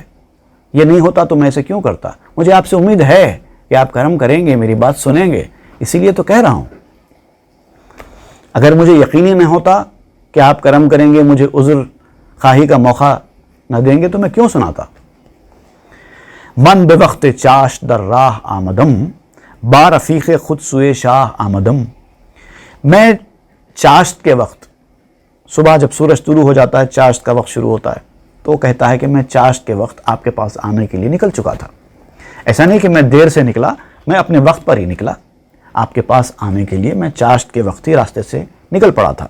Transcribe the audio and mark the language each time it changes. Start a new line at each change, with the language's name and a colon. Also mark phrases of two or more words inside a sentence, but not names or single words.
Urdu: یہ نہیں ہوتا تو میں اسے کیوں کرتا؟ مجھے آپ سے امید ہے کہ آپ کرم کریں گے، میری بات سنیں گے، اسی لیے تو کہہ رہا ہوں. اگر مجھے یقینی نہیں ہوتا کہ آپ کرم کریں گے، مجھے عذر خواہی کا موقع نہ دیں گے، تو میں کیوں سناتا؟
Persian: من بے وقت چاشت در راہ آمدم، با رفیق خود سوئے شاہ آمدم.
Urdu: میں چاشت کے وقت، صبح جب سورج طلوع ہو جاتا ہے، چاشت کا وقت شروع ہوتا ہے، تو وہ کہتا ہے کہ میں چاشت کے وقت آپ کے پاس آنے کے لیے نکل چکا تھا. ایسا نہیں کہ میں دیر سے نکلا، میں اپنے وقت پر ہی نکلا. آپ کے پاس آنے کے لیے میں چاشت کے وقت ہی راستے سے نکل پڑا تھا.